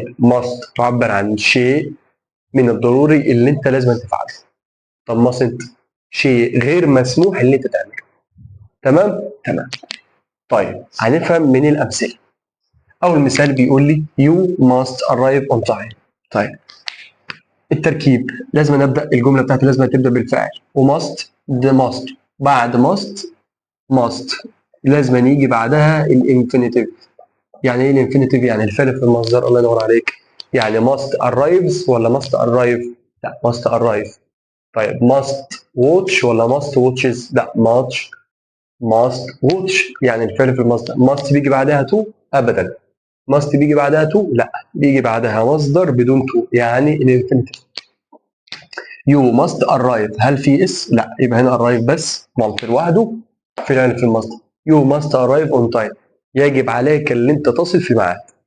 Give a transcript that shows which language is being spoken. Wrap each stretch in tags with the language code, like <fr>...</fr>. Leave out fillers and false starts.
<ar>must تعبر عن شيء من الضروري اللي انت لازم تفعله. طب mustn't شيء غير مسموح اللي انت تعمله. تمام. طيب هنفهم من الأمثلة. أول مثال بيقول لي</ar> <en>you must arrive on time.</en> <ar>طيب التركيب لازم نبدأ الجملة بتاعتي، لازم تبدأ بالفعل. وماست ده must، بعد must لازم يجي بعدها الانفينيتيف. يعني ايه الانفينيتيف؟ يعني الفعل في المصدر. الله ينور عليك. يعني must arrives ولا</ar> <en>must arrive؟</en> <ar>لا must arrive. طيب must watch ولا must watches؟ لا must watch. يعني الفعل في المصدر. must بيجي بعدها to؟ ابدا. must بيجي بعدها to؟ لا بيجي بعدها مصدر بدون to، يعني الانفينيتيف.</ar> <en>you must arrive،</en> <ar>هل في اس؟ لا، يبقى هنا arrive بس مالتي لوحده فعل في المصدر.</ar> <en>you must arrive on time،</en> <ar>يجب عليك ان انت تصل في ميعاد.</ar>